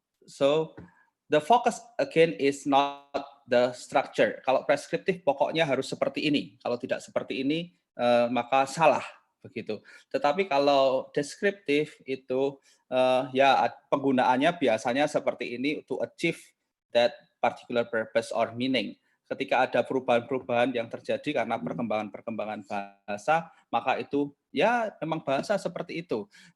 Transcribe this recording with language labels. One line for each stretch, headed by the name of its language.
English: So the focus again is not the structure.
Indonesian: Kalau preskriptif pokoknya harus seperti ini. Kalau tidak seperti ini maka salah begitu. Tetapi kalau deskriptif itu ya penggunaannya biasanya seperti ini
English: to achieve that particular purpose or meaning.
Indonesian: Ketika ada perubahan-perubahan yang terjadi karena perkembangan-perkembangan bahasa, maka itu ya memang bahasa seperti itu.